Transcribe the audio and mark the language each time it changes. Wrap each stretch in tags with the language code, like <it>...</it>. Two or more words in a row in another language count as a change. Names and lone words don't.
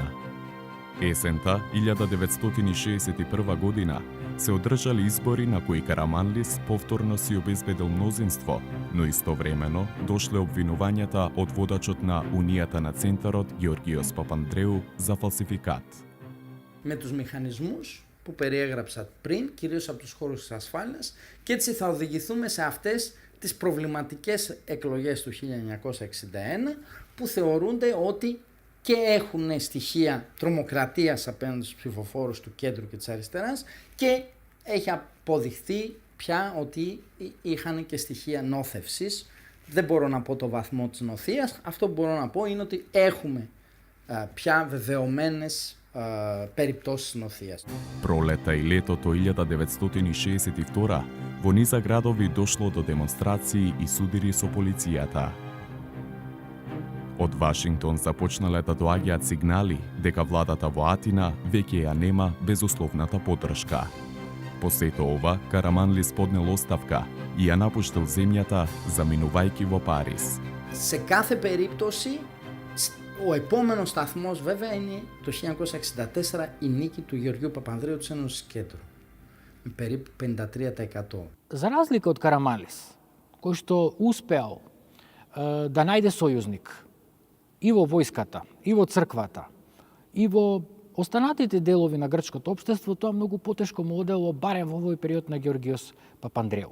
<mk>Есента 1961 година се одржали избори на кои Караманлис повторно си обезбедил мнозинство, но истовремено дошле обвинувањата од водачот на Унијата на Центарот Γεωργίος Παπανδρέου за фалсификат.</mk> <el>Με τους μηχανισμούς που περιέγραψα πριν, κυρίως από τους χώρους της ασφάλειας, και έτσι θα οδηγηθούμε σε αυτές τις προβληματικές εκλογές του 1961 που θεωρούνται ότι και έχουν στοιχεία τρομοκρατίας απέναντι στους ψηφοφόρους του κέντρου και της αριστεράς και έχει αποδειχθεί πια ότι είχαν και στοιχεία νόθευσης. Δεν μπορώ να πω το βαθμό της νοθείας, αυτό που μπορώ να πω είναι ότι έχουμε πια βεβαιωμένες περιπτώσεις νοθείας.</el> <mk>Пролета и летото 1962 во низа градови дошло до демонстрации и судири со полицијата. Од Вашингтон започнале да доаѓаат сигнали дека владата во Атина веќе ја нема безусловната поддршка. По сето ова, Караманлис поднел оставка и ја напуштил земјата, заминувајќи во Париз.</mk> <el>Σε κάθε περίπτωση, ο επόμενος σταθμός βέβαια είναι το 1964 η νίκη του Γεωργίου Παπανδρέου της Ένωσης Κέντρου, με περίπου 53%.</el> <mk>За разлика од Караманлис, кој што успеал да најде сојузник и во војската, и во црквата, и во останатите делови на грчкото општество, тоа многу потешко му одело барем во овој период на Георгиос Папандреу.</mk>